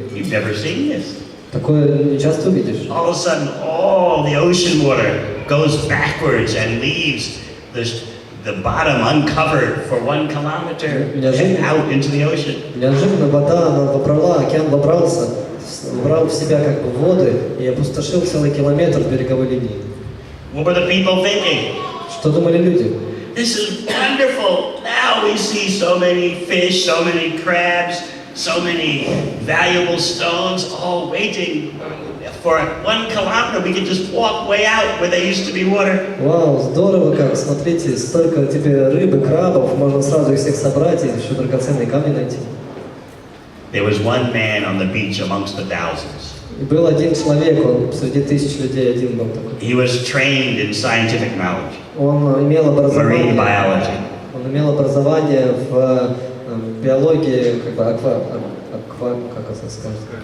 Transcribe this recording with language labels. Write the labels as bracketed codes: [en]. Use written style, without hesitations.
[en] You've never seen this. [ru] Такое не часто увидишь. [en] All of a sudden, all the ocean water goes backwards and leaves the bottom uncovered for 1 kilometer and out into the ocean. [ru] Неожиданно вода, она вобрала, океан вобрал в себя как бы воды и опустошил целый километр береговой линии. [en] What were the people thinking? [ru] Что думали люди? [en] This is wonderful. Now we see so many fish, so many crabs, so many valuable stones, all waiting for 1 kilometer. We can just walk way out where there used to be water. [ru] Вау, здорово как, смотрите, столько тебе рыбы, крабов, можно сразу их всех собрать и еще драгоценные камни найти. [en] There was one man on the beach amongst the thousands. [ru] И был один человек, он среди тысяч людей один был такой. [en] He was trained in scientific knowledge, [ru] Он имел образование. [en] marine biology. [ru] Он имел образование в биологии, как бы как это сказать?